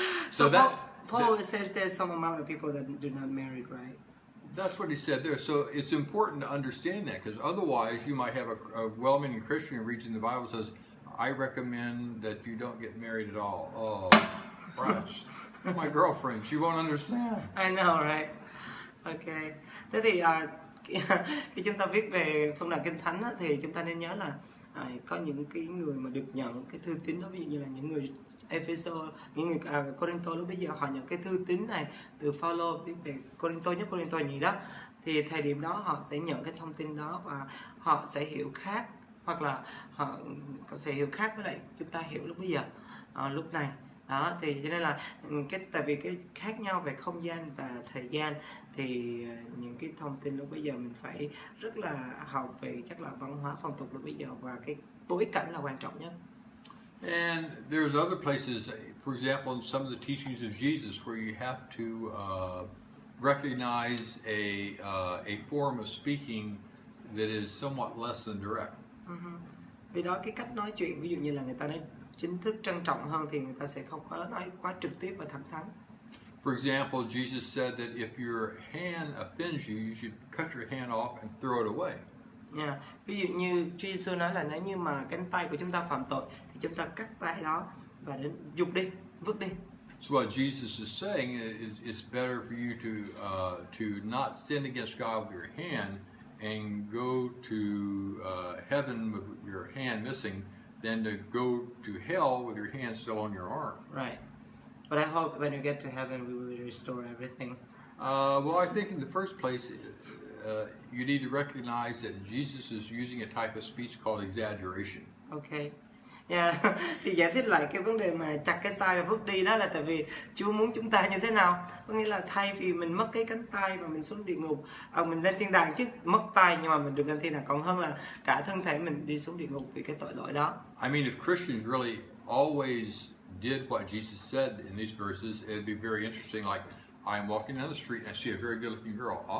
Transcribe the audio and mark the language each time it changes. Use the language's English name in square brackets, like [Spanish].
[English] So Paul says there's some amount of people that do not marry, right? That's what he said there. So it's important to understand that, because otherwise you might have a well-meaning Christian who reads in the Bible and says, I recommend that you don't get married at all. Oh, gosh. My girlfriend, she won't understand. I know, right? Okay. [Vietnamese] Thế thì khi chúng ta viết về phân đoạn Kinh Thánh á, thì chúng ta nên nhớ là có những cái người mà được nhận cái thư tín đó, ví dụ như là những người Ephesos, những người Corinto lúc bây giờ họ nhận cái thư tín này từ Phaolô viết về Corinto nhất, Corinto nhì đó, thì thời điểm đó họ sẽ nhận cái thông tin đó và họ sẽ hiểu khác, hoặc là họ sẽ hiểu khác với lại chúng ta hiểu lúc bây giờ, lúc này. Đó, thì cho nên là tại vì cái khác nhau về không gian và thời gian, thì những cái thông tin lúc bây giờ mình phải rất là học về chắc là văn hóa phong tục lúc bây giờ, và cái bối cảnh là quan trọng nhất. [English] And there's other places, for example, in some of the teachings of Jesus, where you have to recognize a form of speaking that is somewhat less than direct. [Vietnamese] Vì đó cái cách nói chuyện, ví dụ như là người ta nói chính thức trân trọng hơn, thì người ta sẽ không có nói quá trực tiếp và thẳng thắn. [English] For example, Jesus said that if your hand offends you, you should cut your hand off and throw it away. Yeah. [Vietnamese] Ví dụ như Chúa Giêsu nói là nếu như mà cánh tay của chúng ta phạm tội thì chúng ta cắt tay đó và đến giục đi, vứt đi. [English] So what Jesus is saying is it's better for you to not sin against God with your hand and go to heaven with your hand missing than to go to hell with your hand still on your arm. Right. But I hope when you get to heaven we will restore everything. Well, I think in the first place, you need to recognize that Jesus is using a type of speech called exaggeration. Okay. Yeah. [Vietnamese] Thì giải thích lại cái vấn đề mà chặt cái tay và vứt đi đó là tại vì Chúa muốn chúng ta như thế nào. Có nghĩa là thay vì mình mất cái cánh tay mà mình xuống địa ngục, mình lên thiên đàng chứ mất tay nhưng mà mình được lên thiên đàng, còn hơn là cả thân thể mình đi xuống địa ngục vì cái tội lỗi đó. [English] I mean, if Christians really always did what Jesus said in these verses, it'd be very interesting. Like, I'm walking down the street and I see a very good-looking girl.